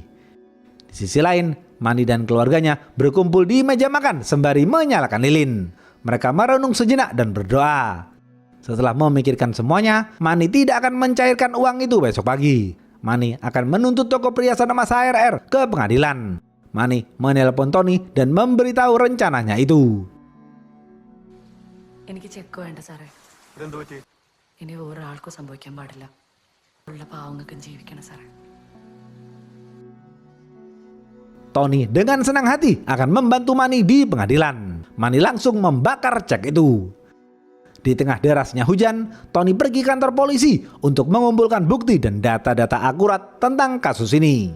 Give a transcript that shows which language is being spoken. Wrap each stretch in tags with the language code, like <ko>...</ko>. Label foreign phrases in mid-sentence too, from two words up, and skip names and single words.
<id>Di sisi lain, Mani dan keluarganya berkumpul di meja makan sembari menyalakan lilin. Mereka merenung sejenak dan berdoa. Setelah memikirkan semuanya, Mani tidak akan mencairkan uang itu besok pagi. Mani akan menuntut toko perhiasan emas ARR ke pengadilan. Mani menelpon Tony dan memberitahu rencananya itu.</id> <ml>എനിക്ക് ചെക്ക് വേണ്ട സാറേ. ഇതെന്ത് പറ്റി? ഇനി ഒരാൾക്കും സംഭവിക്കാൻ പാടില്ല. ഉള്ള പാവങ്ങൾക്ക് ജീവിക്കണം സാറേ.</ml> <id>Tony dengan senang hati akan membantu Manny di pengadilan. Manny langsung membakar cek itu. Di tengah derasnya hujan, Tony pergi kantor polisi untuk mengumpulkan bukti dan data-data akurat tentang kasus ini.</id>